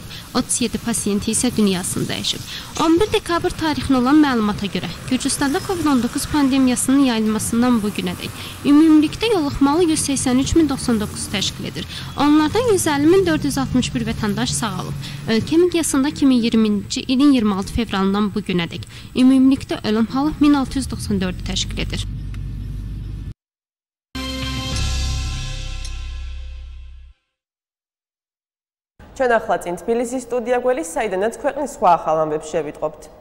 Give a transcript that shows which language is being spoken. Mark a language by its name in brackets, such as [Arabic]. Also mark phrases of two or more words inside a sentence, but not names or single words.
[Azerbaijani] 37 pasiyenti isə dünyasını dəyişib. 11 dekabr tarixinə olan məlumata görə Gürcüstanda COVID-19 pandemiyasının yayılmasından bu günədək ümumilikdə yoluxmalı 183.099 təşkil edir. Onlardan 150.461 vətəndaş sağalıb. Ölkə miqyasında 2020-ci ilin 26 fevralından bu günədək ümumilikdə ölüm halı 1694 təşkil edir. [Georgian] ჩვენ ახლა წინ თბილისის სტუდია გველის, საიდანაც ქვეყნის სხვა ახალ ამბებს შევიტყობთ.